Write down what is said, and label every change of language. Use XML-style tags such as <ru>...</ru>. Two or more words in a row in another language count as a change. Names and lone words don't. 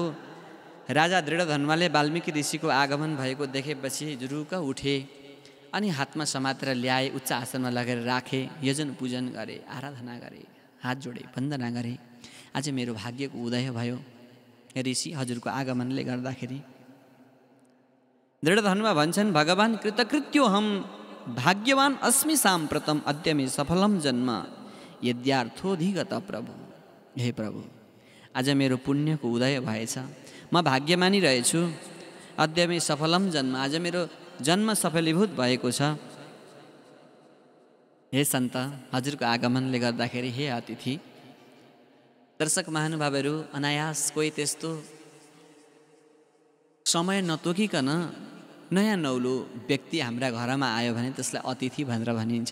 <ne>राजा दृढधन्वाले वाल्मीकि ऋषिको आगमन भएको देखेपछि जुरुक उठे अनि हातमा समातेर ल्याए, उच्च आसनमा लगेर राखे, यजन पूजन गरे, आराधना गरे, हात जोडे, वन्दना गरे। आज मेरो भाग्यको उदय भयो ऋषि, हजुरको आगमनले गर्दाखेरि। दृढधन्वा भन्छन्,</ne> <sa>भगवान् कृतकृत्यो हम भाग्यवान अस्मि साम्प्रतम अद्य मे सफलम जन्म यद्यार्थोधिगत प्रभु।</sa> <ne>हे प्रभु, आज मेरो पुण्यको उदय भएछ, म भाग्यमानी रहेछु।</ne> <sa>अद्य मे सफलम जन्म,</sa> <ne>आज मेरो जन्म सफलीभूत भएको छ। हे सन्त, हजुरको आगमनले गर्दाखेरि, हे अतिथि। दर्शक महानुभावहरू, अनायास कोही त्यस्तो समय नतोकिकन नयाँ नौलो व्यक्ति हाम्रा घरमा आयो भने त्यसलाई अतिथि भनेर भनिन्छ।</ne>